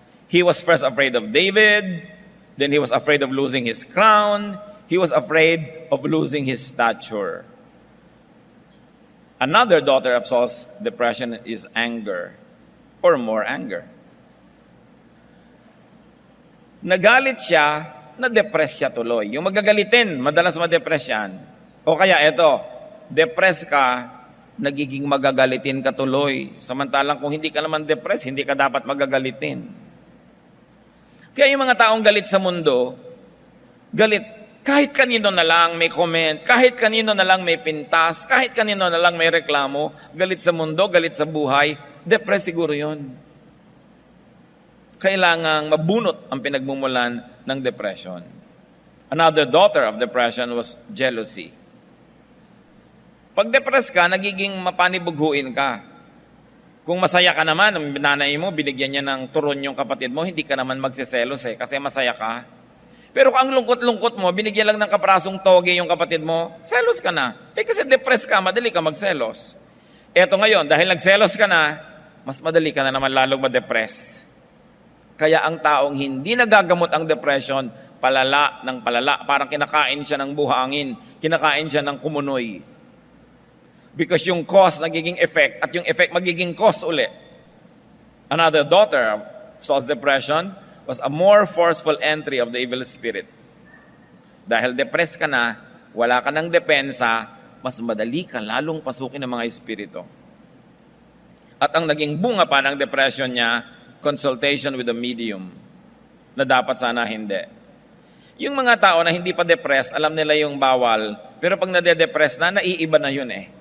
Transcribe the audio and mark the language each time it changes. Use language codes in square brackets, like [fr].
[en] He was first afraid of David, then he was afraid of losing his crown, he was afraid of losing his stature. Another daughter of Saul's depression is anger, or more anger. [tl] Nagalit siya, na-depress siya tuloy. Yung magagalitin, madalas ma-depress yan. O kaya eto, depress ka, nagiging magagalitin ka tuloy. Samantalang kung hindi ka naman depressed, hindi ka dapat magagalitin. Kaya yung mga taong galit sa mundo, galit, kahit kanino na lang may comment, kahit kanino na lang may pintas, kahit kanino na lang may reklamo, galit sa mundo, galit sa buhay, depressed siguro yun. Kailangang mabunot ang pinagmumulan ng depression. [en] Another daughter of depression was jealousy. [tl] Pag depressed ka, nagiging mapanibughuin ka. Kung masaya ka naman, ang nanay mo, binigyan niya ng turon yung kapatid mo, hindi ka naman magsiselos kasi masaya ka. Pero kung ang lungkot-lungkot mo, binigyan lang ng kaprasong toge yung kapatid mo, selos ka na. Kasi depressed ka, madali ka magselos. Eto ngayon, dahil nagselos ka na, mas madali ka na naman lalong madepress. Kaya ang taong hindi nagagamot ang depression, palala ng palala. Parang kinakain siya ng buhangin, kinakain siya ng kumunoy. Because yung cause nagiging effect at yung effect magiging cause uli. [en] Another daughter of Saul's depression was a more forceful entry of the evil spirit. [tl] Dahil depressed ka na, wala ka ng depensa, mas madali ka lalong pasukin ng mga espiritu. At ang naging bunga pa ng depression niya, [en] consultation with a medium, [tl] na dapat sana hindi. Yung mga tao na hindi pa depressed, alam nila yung bawal, pero pag nade-depress na, naiiba na yun eh.